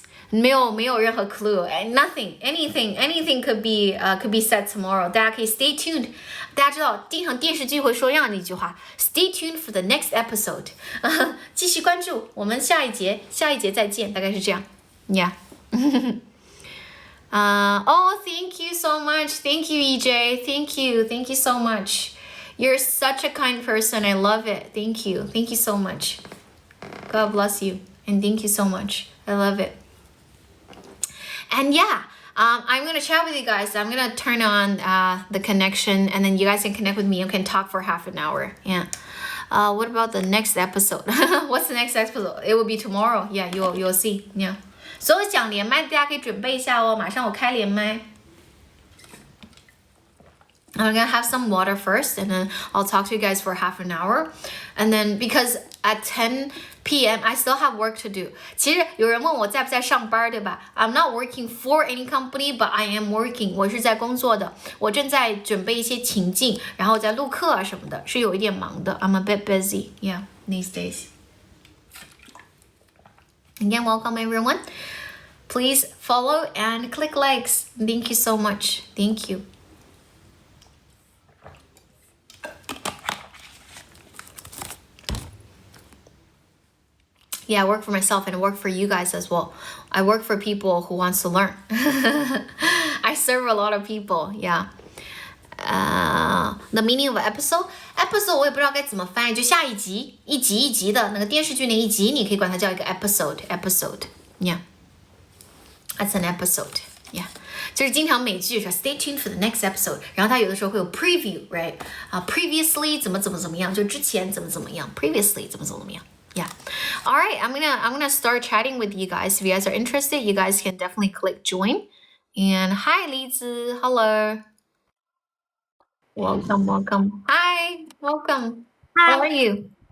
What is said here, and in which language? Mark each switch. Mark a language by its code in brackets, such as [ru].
[zh] 没有任何 [en] clue, anything could be said tomorrow. [zh] 大家可以 [en] stay tuned. [zh] 大家知道经常电視剧会说这样的一句话 ， [en] stay tuned for the next episode. [zh] 继续关注，我们下一节再见，大概是这样 ，Yeah. [en] Oh, thank you so much. Thank you, EJ. Thank you so much. You're such a kind person. I love it. Thank you so much. God bless you, and thank you so much. I love it. And yeah, I'm gonna chat with you guys. I'm gonna turn on the connection, and then you guys can connect with me and can talk for half an hour. Yeah. What about the next episode? What's the next episode? It will be tomorrow. Yeah, you'll see. Yeah. [zh] 所有想连麦大家可以准备一下哦，马上我开连麦。 [en] I'm gonna have some water first, and then I'll talk to you guys for half an hour, and then because at 10 p.m. I still have work to do. [zh] 其实有人问我在不在上班，对吧？ [en] I'm not working for any company, but I am working. [zh] 我是在工作的，我正在准备一些情境，然后在录课啊什么的，是有一点忙的。 [en] I'm a bit busy, yeah, these days. Again, welcome everyone. Please follow and click likes. Thank you so much. Thank you. Yeah, I work for myself and I work for you guys as well. I work for people who wants to learn. I serve a lot of people. Yeah. The meaning of an episode [zh] 我也不知道该怎么翻译，就下一集，一集的那个电视剧那一集，你可以管它叫一个 episode. [en] Yeah, that's an episode. [zh] Yeah, 就是经常美剧说 [en] stay tuned for the next episode， [zh] 然后它有的时候会有 preview, right? Previously 怎么样，就之前怎么样 ，previously 怎么样。 [en] Yeah. All right, I'm gonna start chatting with you guys. If you guys are interested, you guys can definitely click join. And hi, Lizi. Hello. Welcome. Hi, welcome. Hi. How are you?